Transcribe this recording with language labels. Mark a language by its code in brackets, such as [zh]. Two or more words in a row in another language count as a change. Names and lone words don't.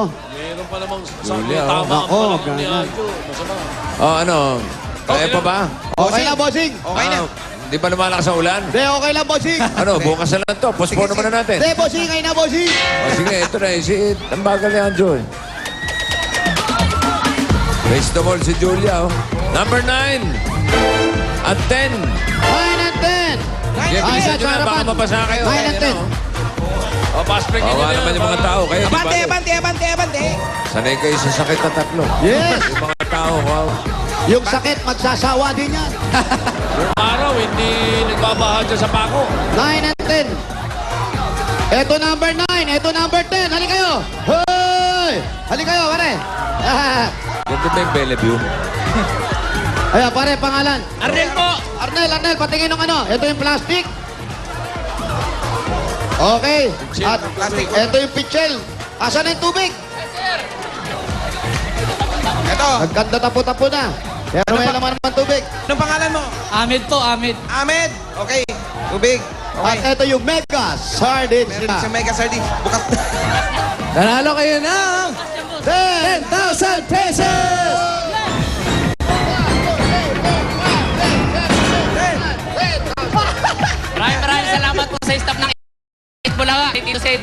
[tl] Meron pa namang Julia, oh. tama ang Nako, panahon ni ganun. Anjo. Masama. Oh, ano? Kaya pa ba? Okay na, bossing. Okay na. Di ba lumalakas ang ulan? Hindi, okay lang, bossing. Ano, bukas na lang to. Postpone naman na natin. Hindi, bossing. Ay na, bossing. O sige, ito na. Ang bagal ni Anjo. [en] Race the ball [tl] si Julia. Oh. Number 9 at 10. 9 and 10. Sige, Ay, bilisan sa nyo na. Baka harapan. mapasa kayo. 9 and 10. O, [en] pass break [tl] nyo Kawa na. naman yung mga tao. Kayo, di ba? Abante! Sanay kayo sa sakit na 3. Yes. Yung mga tao, wow. Yung sakit, magsasawa din yan. Yung araw, hindi nagbabahal dyan sa Paco. 9 and 10. Ito number 9. Ito number 10. Hali kayo. Hoy! Hali kayo, pare. Ganda ba yung Bellevue? Ayan, pare, pangalan. Arnel po! Arnel, patingin ng ano. Ito yung plastic. Okay. At ito yung pitchel. Asan na yung tubig? Ito, Nagkanda tapo-tapo na. Pero may naman naman tubig. anong pangalan mo? Ahmed po, Ahmed. Ahmed. Okay, tubig. At Okay. ito yung mega sardines Meron nila. sa Mega Sardines. Bukas. Nanalo kayo ng 10,000 pesos! Maraming salamat po sa staff ng Bulaga, Tito Sid,